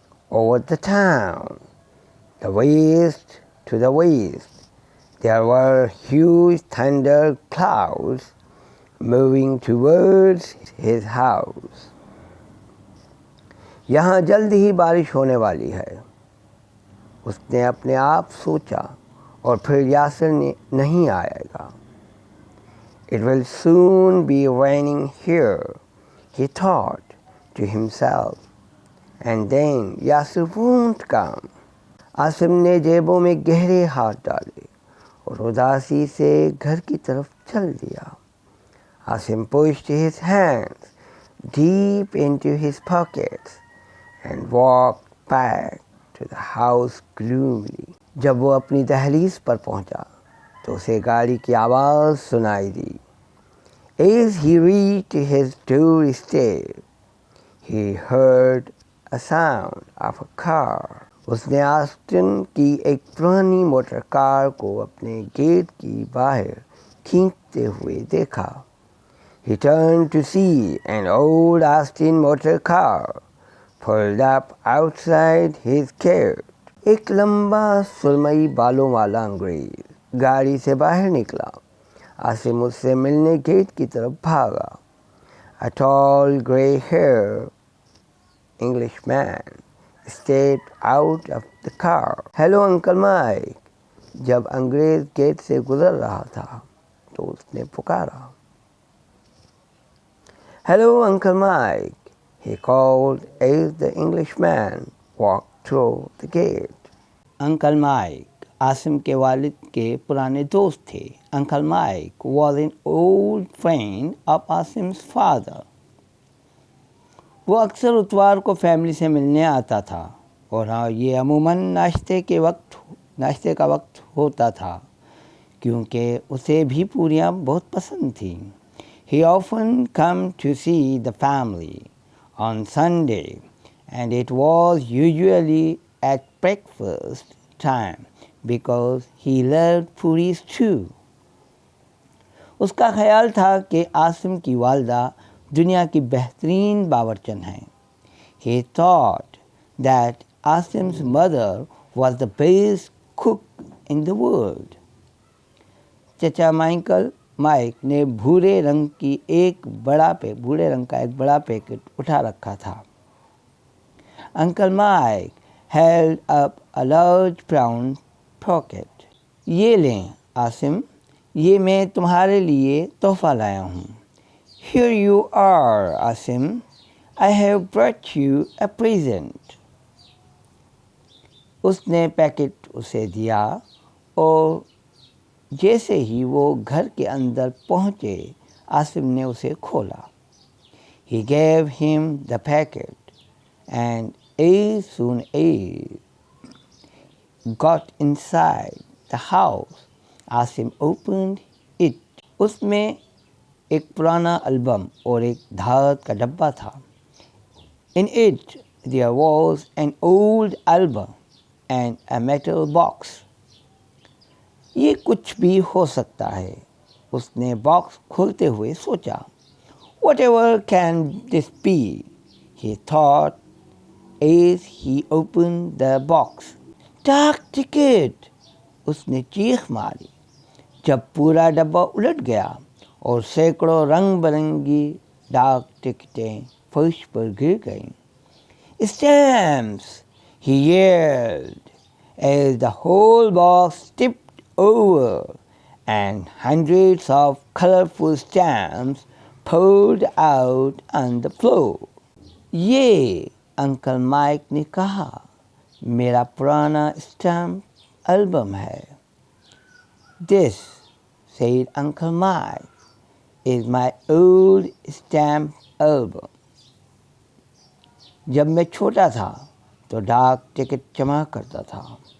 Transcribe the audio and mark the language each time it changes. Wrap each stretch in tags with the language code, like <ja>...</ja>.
<en>Over the town, the west to the west, there were huge thunder clouds moving towards his house.</en> <hi>यहाँ जल्द ही बारिश होने वाली है, उसने अपने आप सोचा और फिर यासिर ने नहीं आएगा.</hi> <en>It will soon be raining here, he thought to himself, and then Yasir won't come.</en> <hi>Asim ने जेबों में गहरे हाथ डाले और उदासी से घर की तरफ चल दिया.</hi> <en>Asim pushed his hands deep into his pockets and walked back to the house gloomily.</en> <hi>जब वो अपनी दहलीज पर पहुंचा तो उसे गाड़ी की आवाज़ सुनाई दी.</hi> <en>As he reached his doorstep, he heard a sound of a car.</en> <hi>उसने ऑस्टिन की एक पुरानी मोटर कार को अपने गेट की बाहर खींचते हुए देखा.</hi> <en>He turned to see an old Austin motor car pulled up outside his gate.</en> <hi>एक लंबा सुरमई बालों वाला अंग्रेज गाड़ी से बाहर निकला. आसिम उससे मिलने गेट की तरफ भागा.</hi> <en>A tall gray-haired Englishman stepped out of the car. Hello, Uncle Mike.</en> <hi>जब अंग्रेज़ गेट से गुज़र रहा था तो उसने पुकारा,</hi> <en>"Hello, Uncle Mike," he called as the Englishman walked through the gate.</en> <hi>Uncle mic Asim के वालिद के पुराने दोस्त थे।</hi> <en>Uncle Mike was an old friend of Asim's father.</en> <hi>वो अक्सर इतवार को फैमिली से मिलने आता था और ये अमूमन नाश्ते का वक्त होता था क्योंकि उसे भी पूरियाँ बहुत पसंद थीं।</hi> <en>He often come to see the family on Sunday and it was usually at breakfast time because he loved puris too.</en> <hi>उसका ख्याल था कि आसिम की वालदा दुनिया की बेहतरीन बावर्चन हैं।</hi> <en>He thought that Asim's mother was the best cook in the world.</en> <hi>चचा माइक ने भूरे रंग का एक बड़ा पैकेट उठा रखा था।</hi> <en>Uncle Mike held up a large brown pocket.</en> <hi>ये लें आसिम, ये मैं तुम्हारे लिए तोहफा लाया हूँ।</hi> <en>Here you are, Asim. I have brought you a present.</en> <hi>उसने पैकेट उसे दिया और जैसे ही वो घर के अंदर पहुँचे आसिम ने उसे खोला।</hi> <en>He gave him the packet and as soon as got inside the house, Asim opened it.</en> <hi>उसमें एक पुराना एल्बम और एक धात का डब्बा था।</hi> <en>In it there was an old album and a metal box.</en> <hi>ये कुछ भी हो सकता है, उसने बॉक्स खोलते हुए सोचा।</hi> <en>Whatever can this be? He thought as he opened the box.</en> <hi>डाक टिकट! उसने चीख मारी जब पूरा डब्बा उलट गया और सैकड़ों रंग बिरंगी डाक टिकटें फर्श पर गिर गईं।</hi> <en>Stamps! He yelled as the whole box tipped over and hundreds of colorful stamps poured out on the floor.</en> <hi>ये अंकल माइक ने कहा, मेरा पुराना स्टैम्प एल्बम है।</hi> <en>This, said Uncle Mike, is my old stamp album.</en> <hi>जब मैं छोटा था तो डाक टिकट जमा करता था।</hi>